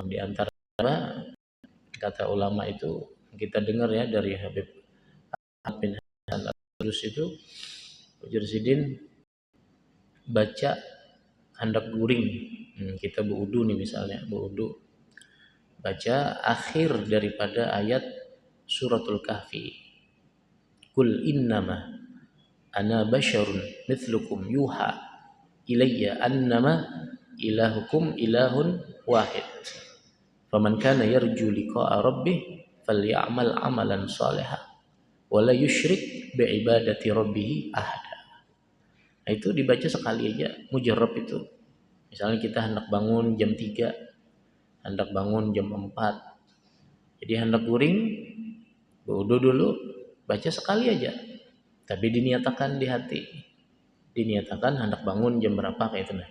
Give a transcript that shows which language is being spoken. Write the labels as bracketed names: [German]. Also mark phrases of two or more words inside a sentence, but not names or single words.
[Banjar] Di antara kata ulama itu kita dengar ya dari Habib bin Hasan Al-Qudus itu Ujar Sidin baca hendak guring, kita berwudu nih misalnya, berwudu baca akhir daripada ayat suratul kahfi, [Arabic] قل إنما أنا بشر مثلكم يوحى إلي أنما إلهكم إله واحد فمن كان يرجو لقاء ربه فليعمل عملا صالحا ولا يشرك بعبادة ربه أحدا. [Banjar] Nah, itu dibaca sekali aja, mujarrab itu. Misalnya kita hendak bangun jam 3, hendak bangun jam 4. Jadi hendak guring, berwudu dulu, baca sekali aja. Tapi diniatakan di hati. Diniatakan hendak bangun jam berapa kayak itu nah.